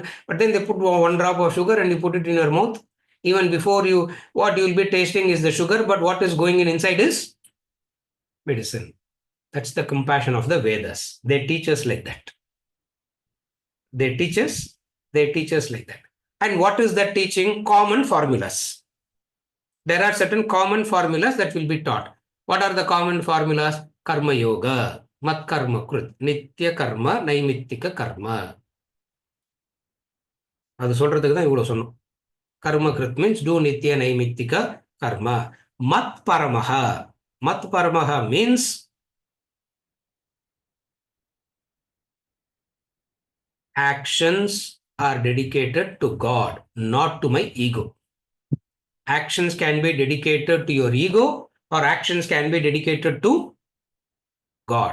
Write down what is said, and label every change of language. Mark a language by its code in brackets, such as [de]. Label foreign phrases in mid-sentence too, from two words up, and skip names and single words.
[en] But then they put one drop of sugar and you put it in your mouth. Even before what you will be tasting is the sugar, but what is going in inside is medicine. That's the compassion of the Vedas. They teach us like that. They teach us like that. And what is that teaching? Common formulas. There are certain common formulas that will be taught. What are the common formulas? [sa] कर्म योग, मत् कर्म कृत्, नित्य कर्म, नैमित्तिक कर्म. [ta] அது சொல்றதுக்கு தான் இவ்வளவு சொன்னோம். [sa] कर्म कृत् [en] means do [sa] नित्य नैमित्तिक कर्म. मत् परमः. मत् परमः [en] means actions are dedicated to God, not to my ego. Actions can be dedicated to your ego or actions can be dedicated to God.